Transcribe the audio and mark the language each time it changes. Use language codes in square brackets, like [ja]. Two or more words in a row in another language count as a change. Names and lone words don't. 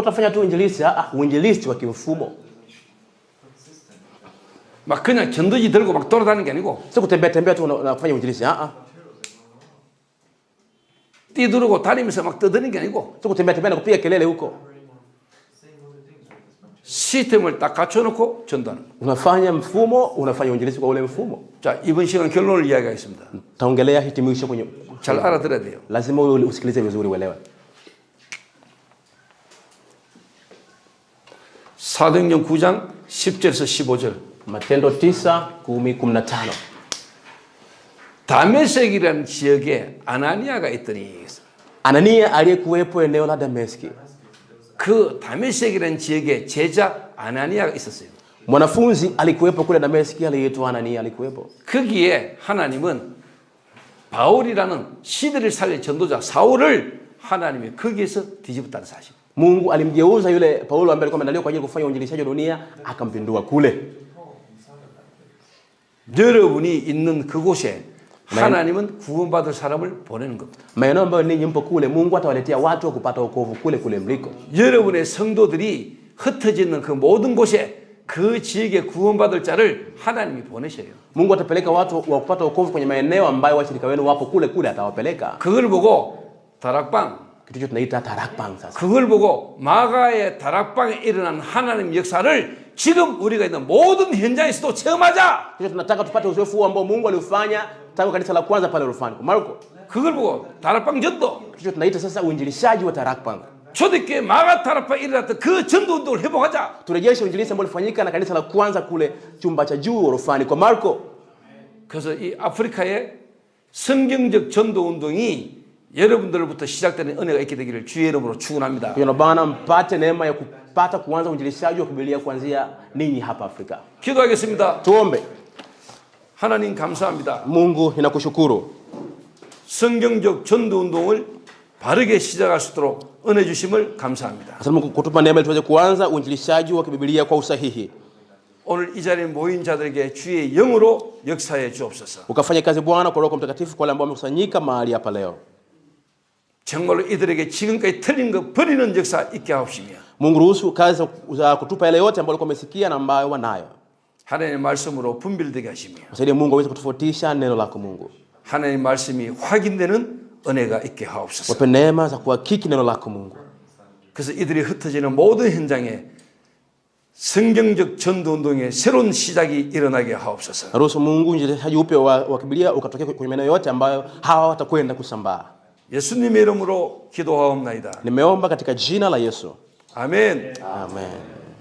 [sw] utafanya tu uinjilisti, uinjilisti wa kimfumo. [ko] 막 그냥 전도지 들고 막 돌아다니는 게 아니고 [sw] Sio kutembea tembea tu unafanya uinjilisti. [ko] 뛰두르고 다니면서 막 떠드는 게 아니고 [sw] Sio kutembea tembea na kupiga kelele huko. [ko] 시스템을 딱 갖춰놓고 전도하는 거예요. [sw] Unafanya mfumo, unafanya uinjilisti kwa ule mfumo. [ko] 자, 이번 시간 결론을 이야기하겠습니다. [sw] Taongelea hitimisho kwenye. [ko] 잘 알아들어야 돼요. [sw] Lazima usikilize vizuri uelewe. [ko] 사도행전 9장 10절에서 15절. [sw] Matendo 9:10-15. [ko] 다메섹이라는 지역에 아나니아가 있더니 [sw] Anania aliyekuwepo eneo la Dameski. [ko] 그 다메섹이라는 지역에 제자 아나니아가 있었어요. [sw] Mwanafunzi alikuwepo kule Dameski aliyeitwa Anania alikuwepo. [ko] 거기에 하나님은 바울이라는 시대를 살릴 전도자 사울을 하나님이 거기에서 뒤집었다는 사실. [sw] Mungu alimgeuza yule Paulo ambaye alikuwa ameandaliwa kwa ajili ya kufanya uinjilishaji wa dunia akampindua kule. [ko] 여러분이 있는 그곳에 하나님은 구원받을 사람을 보내는 겁니다. [sw] Maeneo ambayo ninyi mpo kule, Mungu atawaletea watu wa kupata wokovu kule mliko. [ko] 여러분의 성도들이 흩어져 있는 그 모든 곳에 그 지역에 구원받을 자를 하나님이 보내셔요. [sw] Mungu atapeleka watu wa kupata wokovu kwenye maeneo ambayo washirika wenu wapo kule atawapeleka. [ko] 그걸 보고 다락방, [sw] Kitu hicho tunaita tarakbang sasa. [ko] 그걸 보고 마가의 다락방에 일어난 하나님 역사를 지금 우리가 있는 모든 현장에서도 체험하자. [sw] Kisha tunataka tupate uzoefu ambao Mungu aliufanya tangu kanisa la kwanza pale Rufani kwa Marko. [ko] 그걸 보고 다락방 전도. [sw] Kisha tunaita sasa uinjilishaji wa tarakbang. [ko] 초대교회 마가 다락방에 일어났던 그 전도 운동을 회복하자. [sw] Turejeshe uinjilisti ambao ulifanyika na kanisa la kwanza kule chumba cha juu Rufani kwa Marko. [ko] 그래서 이 아프리카의 성경적 전도 운동이 여러분들로부터 시작되는 은혜가 있게 되기를 주의 이름으로 축원합니다. [sw] Kwa Bwana mpate neema ya kupata kuanza uinjilishaji wa Biblia kuanzia ninyi hapa Afrika. [ko] 기도하겠습니다. [sw] Tuombe. [ko] 하나님 감사합니다. [sw] Mungu ninakushukuru. [ko] 성경적 전도 운동을 바르게 시작할 수 있도록 은혜 주심을 감사합니다. [sw] Asante Mungu kutupa neema ili tuweze kuanza uinjilishaji wa Biblia kwa usahihi. [ko] 오늘 이 자리에 모인 자들에게 주의 영으로 역사해 주옵소서. [sw] Ukafanya kazi Bwana kwa Roho Mtakatifu kwa wale ambao wamekusanyika mahali hapa leo. [ko] 정말로 이들에게 지금까지 틀린 거 버리는 역사 있게 하옵시며 [sw] Mungu ruhusu kazi za kutupa yale yote ambayo walikuwa wamesikia na ambayo wanayo. [ko] 하나님의 말씀으로 분별되게 하시며 [sw] Msaidie Mungu aweze kutofautisha neno lako Mungu. [ko] 하나님의 말씀이 확인되는 은혜가 있게 하옵소서. [sw] Wape neema za kuhakiki neno lako Mungu. [ko] 그래서 이들이 흩어지는 모든 현장에 성경적 전도 운동의 새로운 시작이 일어나게 하옵소서. [sw] Ruhusu Mungu uinjilishaji upya wa Biblia ukatokea kwenye maeneo yote ambayo hawa watakwenda kusambaa. [ko] 예수님의 이름으로 기도하옵나이다. [sw] Nimeomba katika jina la Yesu. [ko] 아멘. [sw] Amen.